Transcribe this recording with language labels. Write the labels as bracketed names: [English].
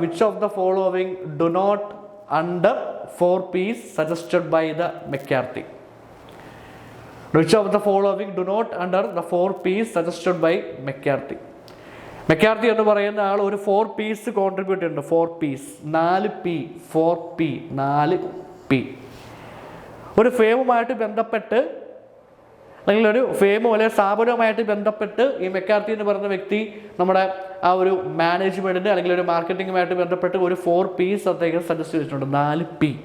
[English] Which of the following do not under 4 P's suggested by the McCarthy. Which of the following do not under the 4 P's suggested by McCarthy. [Malayalam] മെക്കാർത്തി എന്ന് പറയുന്ന ആൾ ഒരു 4 P's contribute ചെയ്യുന്നുണ്ട്. 4 P's, 4 P, 4 P, 4 P. ഒരു ഫേമുമായിട്ട് ബന്ധപ്പെട്ട് അല്ലെങ്കിൽ ഒരു ഫേമോ അല്ലെങ്കിൽ സ്ഥാപനവുമായിട്ട് ബന്ധപ്പെട്ട് ഈ മെക്കാർത്തി എന്ന് പറയുന്ന വ്യക്തി നമ്മുടെ ആ ഒരു മാനേജ്മെൻറ്റിൻ്റെ അല്ലെങ്കിൽ ഒരു മാർക്കറ്റിങ്ങുമായിട്ട് ബന്ധപ്പെട്ട് ഒരു 4 P's അദ്ദേഹം സജസ്റ്റ് ചെയ്തിട്ടുണ്ട്. 4 P.